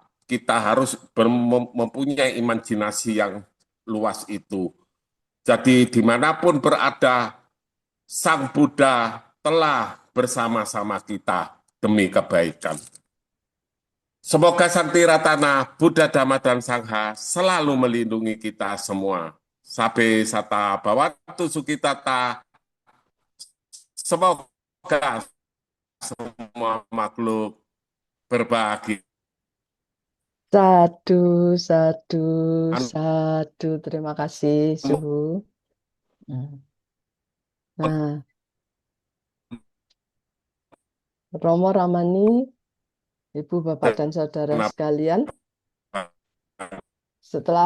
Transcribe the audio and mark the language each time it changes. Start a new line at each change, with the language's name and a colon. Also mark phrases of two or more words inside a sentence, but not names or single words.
Indonesian: Kita harus mempunyai imajinasi yang luas itu. Jadi dimanapun berada, Sang Buddha telah bersama-sama kita demi kebaikan. Semoga Sang Tiratana, Buddha, Dhamma, dan Sangha selalu melindungi kita semua.
Pali: Sabe sata bawatu sukitata.
Indonesian: Semoga semua makhluk berbagi.
Pali: Sadu, sadu, sadu.
Indonesian: Terima kasih, Suhu. Nah, Romo Ramani, Ibu, Bapak, dan Saudara sekalian, setelah